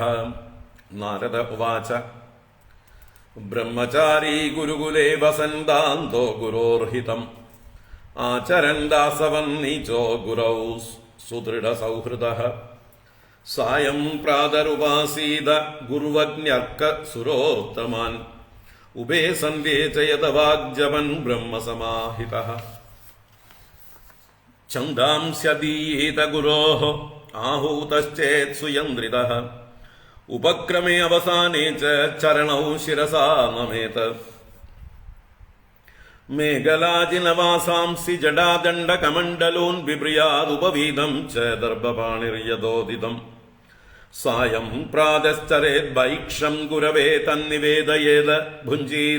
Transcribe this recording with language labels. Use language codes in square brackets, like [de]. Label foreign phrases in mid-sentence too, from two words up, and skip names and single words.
[sa] നാരദ ഉവാച ബ്രഹ്മചാരീ ഗുരുകുലേ വസന്താന്തോ ഗുരോർഹിതം ആചരൻ ദാസവൻ നീചോ ഗുരൗ സുദൃഢസൗഹൃദഃ സായം പ്രാതരുപാസീത ഗുരുവജ്ഞർക്ക സുരോത്തമാൻ ഉഭേ സന്ധ്യേ ച യദവാഗ്ജവൻ ബ്രഹ്മസമാഹിതഃ ഛന്ദാംസ്യദീയീത ഗുരോഃ आहूतश्चेत् सुयन्द्रितः उपक्रमे अवसाने च चरणौ शिरसा नमेत मेघलाजिनवासांसि जडादण्डकमण्डलोन् बिभ्रियादुपवीदं च दर्भपाणिर्यदोदितम् सायं प्रातश्चरेद्वैक्षं गुरवे तन्निवेदयेद भुञ्जीत